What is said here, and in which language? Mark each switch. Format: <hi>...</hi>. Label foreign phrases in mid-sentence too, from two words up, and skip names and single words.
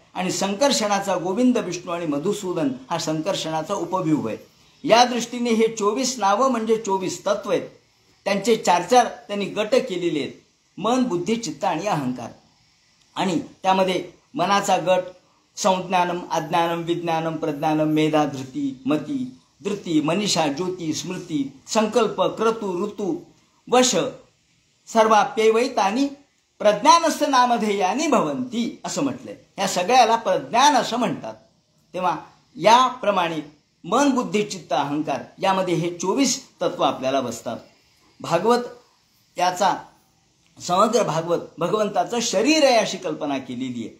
<mr>आणि संकर्षणाचा गोविंद, विष्णू आणि मधुसूदन हा संकर्षणाचा उपव्यूह आहे. या दृष्टीने हे 24 नावं म्हणजे 24 तत्व आहेत. त्यांचे 4 त्यांनी गट केलेले आहेत: मन, बुद्धी, चित्त आणि अहंकार. आणि त्यामध्ये मनाचा गट</mr> <sa>संज्ञानम, अज्ञानम, विज्ञानम, प्रज्ञानम, मेधा, धृती, मती, धृती, मनीषा, ज्योती, स्मृती, संकल्प, क्रतू, ऋतू, वश सर्वाप्यैवैतानि प्रज्ञानस्य नामधेयानि भवन्ति</sa> <mr>असं म्हटलंय. या सगळ्याला प्रज्ञान असं म्हणतात. तेव्हा याप्रमाणे मन, बुद्धी, चित्त, अहंकार यामध्ये हे 24 तत्व आपल्याला बसतात. भागवत त्याचा समग्र भागवत भगवंताचं शरीर आहे अशी कल्पना केलेली आहे.</mr>